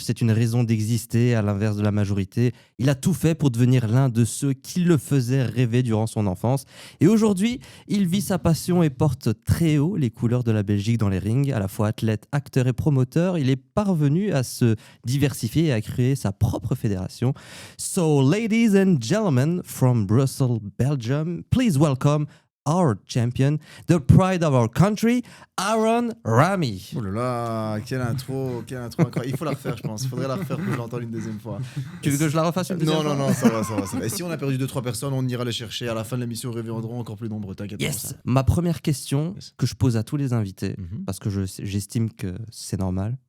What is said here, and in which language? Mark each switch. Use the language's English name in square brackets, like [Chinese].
[French] C'est une raison d'exister, à l'inverse de la majorité. Il a tout fait pour devenir l'un de ceux qui le faisaient rêver durant son enfance. Et aujourd'hui, il vit sa passion et porte très haut les couleurs de la Belgique dans les rings. À la fois athlète, acteur et promoteur, il est parvenu à se diversifier et à créer sa propre fédération. [English] So, ladies and gentlemen, from Brussels, Belgium, please welcome our champion, the pride of our country, Aaron Rami. [French] Oh là là, quelle intro incroyable. Il faut la refaire, je pense. Il faudrait la refaire pour que je l'entende une deuxième fois. Tu veux que je la refasse une deuxième Non, fois? non, non, ça va, ça va, ça va. Et si on a perdu 2-3 personnes, on ira les chercher. À la fin de l'émission, ils reviendront encore plus nombreux, t'inquiète pas pour [English] Yes. [French] ça. Ma première question [English] Yes. [French] que je pose à tous les invités, Mhm. parce que j'estime que c'est normal.